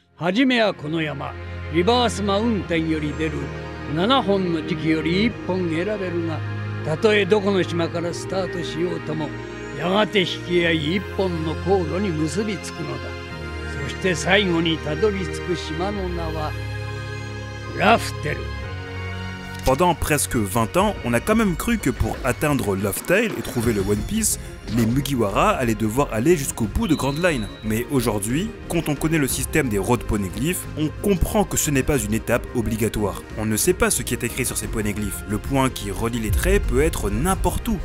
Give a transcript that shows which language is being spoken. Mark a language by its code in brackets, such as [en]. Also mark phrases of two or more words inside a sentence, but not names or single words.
[ja] はじめはこの山、リバースマウンテンより出る7本の時期より1本選べるが、たとえどこの島からスタートしようとも、やがて引き合い1本の航路に結びつくのだ。そして最後にたどり着く島の名はラフテル。 [fr] Pendant presque 20 ans, on a quand même cru que pour atteindre Loftail et trouver le One Piece, les Mugiwara allaient devoir aller jusqu'au bout de Grand Line. Mais aujourd'hui, quand on connaît le système des road poneglyphes, on comprend que ce n'est pas une étape obligatoire. On ne sait pas ce qui est écrit sur ces poneglyphes. Le point qui relie les traits peut être n'importe où.